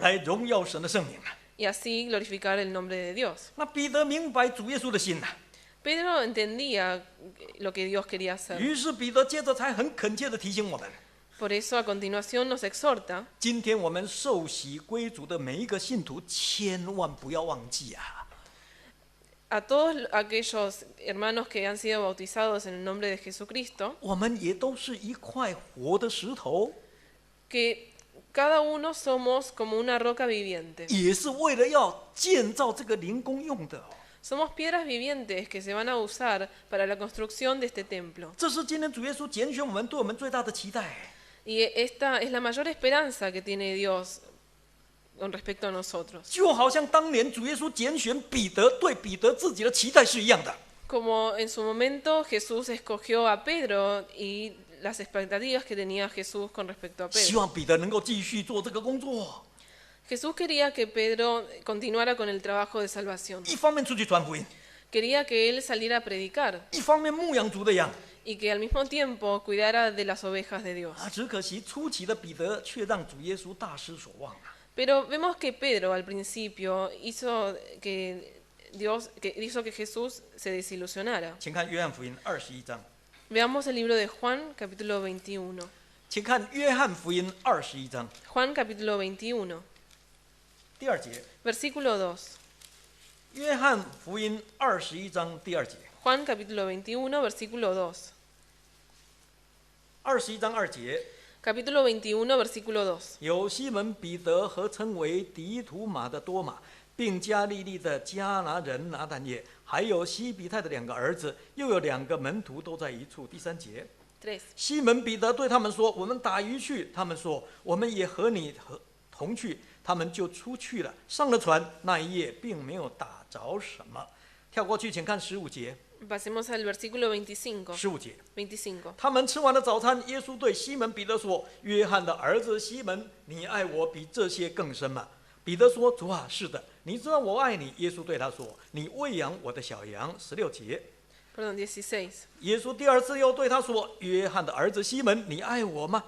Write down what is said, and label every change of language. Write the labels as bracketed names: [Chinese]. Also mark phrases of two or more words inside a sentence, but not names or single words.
[Chinese] 来荣耀神的圣名啊！ [Spanish] y así glorificar el nombre de Dios. [Chinese] 那彼得明白主耶稣的心呐， [Spanish] Pedro entendía lo que Dios quería hacer. [Chinese] 于是彼得接着才很恳切地提醒我们： [Spanish] Por eso a continuación nos exhorta, [Chinese] 今天我们受洗归主的每一个信徒，千万不要忘记啊！ [Spanish] a todos aquellos hermanos que han sido bautizados en el nombre de Jesucristo, [Chinese] 我们也都是一块活的石头， [Spanish] que cada uno somos como una roca viviente. [Chinese] 也是为了要建造这个灵宫用的哦。 [Spanish] Somos piedras vivientes que se van a usar para la construcción de este templo. [Chinese] 这是今天主耶稣拣选我们对我们最大的期待。 [Spanish] Y esta es la mayor esperanza que tiene Dios con respecto a nosotros. [Chinese] 就好像当年主耶稣拣选彼得对彼得自己的期待是一样的。 [Spanish] Como en su momento Jesús escogió a Pedro y las expectativas que tenía Jesús con respecto a [Chinese] 希 [Spanish] Pedro. [Chinese] 望彼得能够继续做这个工作， [Spanish] Jesús quería que Pedro continuara con el trabajo de salvación. [Chinese] 一方面出去传福音， [Spanish] Quería que él saliera a predicar [Chinese] 一方面牧养主的羊。 [Spanish] y que al mismo tiempo cuidara de las ovejas de Dios. [Chinese] 只可惜初期的彼得却让主耶稣大失所望啊！ [Spanish] Pero vemos que Pedro al principio hizo que Jesús se desilusionara. [Chinese] 请看约翰福音21章， [Spanish] Veamos el libro de Juan, capítulo 21. [Chinese] 请看约翰福音21章 [Spanish] Juan, capítulo 21, [Chinese] 第2节。 [Spanish] versículo 2. [Chinese] 约翰福音21章第2节。 [Spanish] Juan, capítulo 21, versículo 2. [Chinese] 21 章2节， [Spanish] Capítulo 21, versículo 2. [Chinese] 有西门彼得和称为迪图马的多马，并加利利的迦拿人拿但业，还有西比泰的2个儿子，又有2个门徒都在一处。第3节， [Spanish] 3. [Chinese] 西门彼得对他们说：“我们打鱼去。”他们说：“我们也和你同去。” 他们就出去了，上了船。那一夜并没有打着什么。跳过去，请看15节。 [Spanish] Pasemos al versículo 25. [Chinese] 15 节， [Spanish] 25. [Chinese] 他们吃完了早餐，耶稣对西门彼得说：“约翰的儿子西门，你爱我比这些更深吗？” 彼得说：“主啊，是的，你知道我爱你。”耶稣对他说：“你喂养我的小羊。”16节， [Spanish] Perdón, 16. [Chinese] 耶稣第2次又对他说：“约翰的儿子西门，你爱我吗？”